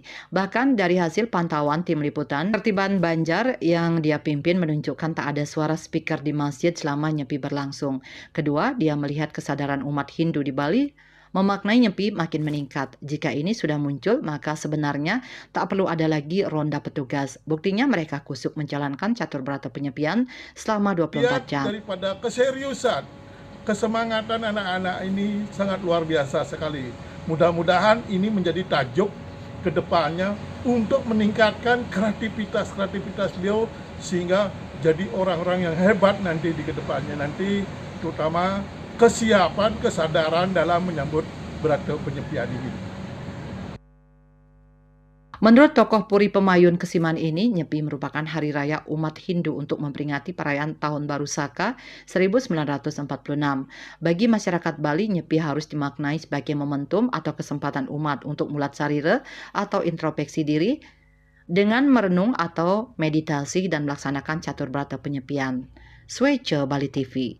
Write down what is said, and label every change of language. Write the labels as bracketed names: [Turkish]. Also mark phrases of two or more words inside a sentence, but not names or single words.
[Indonesian] Bahkan dari hasil pantauan tim liputan, tertiban Banjar yang dia pimpin menunjukkan tak ada suara speaker di masjid selama nyepi berlangsung. Kedua, dia melihat kesadaran umat Hindu di Bali memaknai nyepi makin meningkat. Jika ini sudah muncul, maka sebenarnya tak perlu ada lagi ronda petugas. Buktinya mereka kusuk menjalankan catur berata penyepian selama 24 jam. Daripada keseriusan, kesemangatan anak-anak ini sangat luar biasa sekali. Mudah-mudahan ini menjadi tajuk ke depannya untuk meningkatkan kreativitas beliau sehingga jadi orang-orang yang hebat nanti di kedepannya nanti, terutama kesiapan, kesadaran dalam menyambut berata penyepian ini. Menurut tokoh Puri Pemayun Kesiman ini, Nyepi merupakan hari raya umat Hindu untuk memperingati perayaan Tahun Baru Saka 1946. Bagi masyarakat Bali, Nyepi harus dimaknai sebagai momentum atau kesempatan umat untuk mulat sarira atau introspeksi diri dengan merenung atau meditasi dan melaksanakan catur berata penyepian. Swece Bali TV.